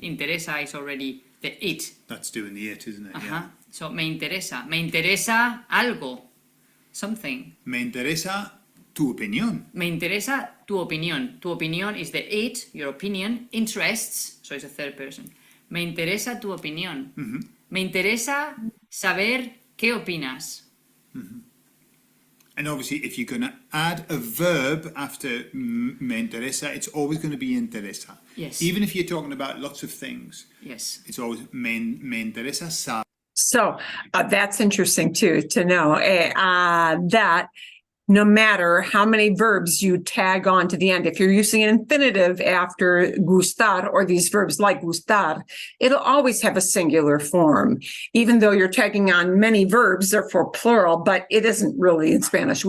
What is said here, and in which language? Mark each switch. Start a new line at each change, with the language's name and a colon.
English: Interesa is already the it. That's doing the it, isn't it? Uh-huh. Yeah.
Spanish: So me interesa algo, something. Me interesa tu opinión. Me interesa tu opinión. Tu opinión
English: is the it, your opinion. Interests, so it's a third person.
Spanish: Me interesa tu opinión. Mm-hmm. Me interesa saber qué opinas. Mm-hmm.
English: And obviously, if you're going to add a verb after me interesa, it's always going to be interesa. Yes. Even if you're talking about lots of things. Yes. It's always
Spanish: me interesa saber.
English: So that's interesting too, to know that no matter how many verbs you tag on to the end, if you're using an infinitive after gustar or these verbs like gustar, it'll always have a singular form, even though you're tagging on many verbs, therefore plural, but it isn't really in Spanish.